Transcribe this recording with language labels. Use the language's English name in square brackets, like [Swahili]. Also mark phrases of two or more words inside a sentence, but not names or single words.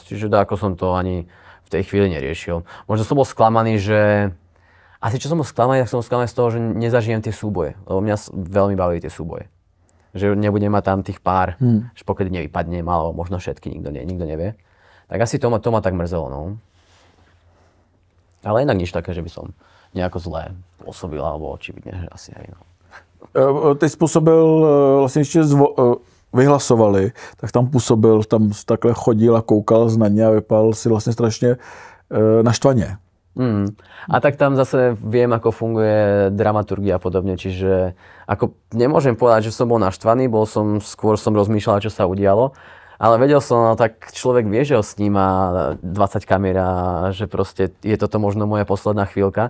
[Slovak] Čiže ako som to ani v tej chvíli neriešil. Možno som bol sklamaný, že asi čo som bol sklamaný, tak som bol sklamaný z toho, že nezažijem tie súboje. Lebo mňa veľmi bavili tie súboje. Že nebudem mať tam tých pár, že pokedy nevypadnem, alebo možno všetky, nikto nevie. Tak asi to ma tak mrzelo, no. Ale inak nič také, že by som nejako zlé pôsobil, alebo očividne, že asi aj, no. [Czech] Ty způsobil vlastně ještě vyhlasovali, tak tam působil, tam takhle chodil a koukal na ně a vypadal si vlastně strašně naštvaně. [Slovak] A tak tam zase viem, ako funguje dramaturgia a podobne, čiže ako nemôžem povedať, že som bol naštvaný, skôr som rozmýšľal, čo sa udialo, ale vedel som, no tak človek vie, že ho sníma 20 kamer a že proste je toto možno moja posledná chvíľka.